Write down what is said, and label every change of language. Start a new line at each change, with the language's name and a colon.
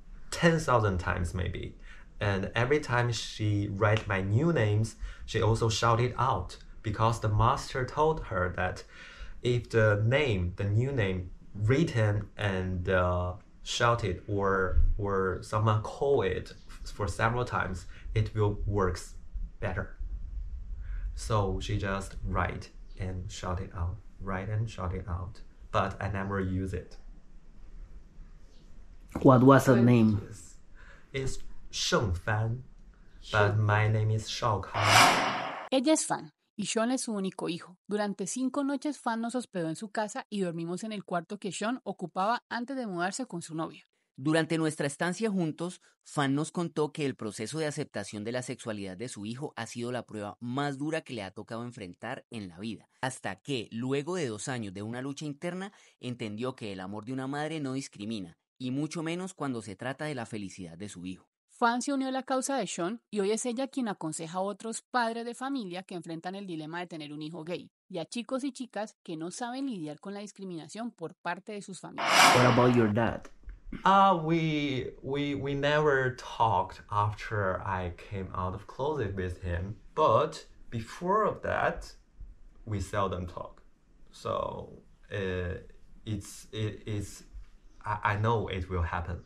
English: 10,000 times maybe, and every time she write my new names, she also shout it out, because the master told her that if the new name written and shouted or someone call it for several times, it will works better. So she just write and shout it out, but I never use it. What was her name? It's Sheng Fan, but my name is Shawn.
Spanish: Ella es Fan y Shawn es su único hijo. Durante 5 noches Fan nos hospedó en su casa y dormimos en el cuarto que Shawn ocupaba antes de mudarse con su novio. Durante nuestra estancia juntos, Fan nos contó que el proceso de aceptación de la sexualidad de su hijo ha sido la prueba más dura que le ha tocado enfrentar en la vida, hasta que, luego de 2 años de una lucha interna, entendió que el amor de una madre no discrimina, y mucho menos cuando se trata de la felicidad de su hijo. Fan se unió a la causa de Shawn y hoy es ella quien aconseja a otros padres de familia que enfrentan el dilema de tener un hijo gay, y a chicos y chicas que no saben lidiar con la discriminación por parte de sus familias.
English: What about your dad? We never talked after I came out of closet with him, but before of that, we seldom talk. So it's I know it will happen.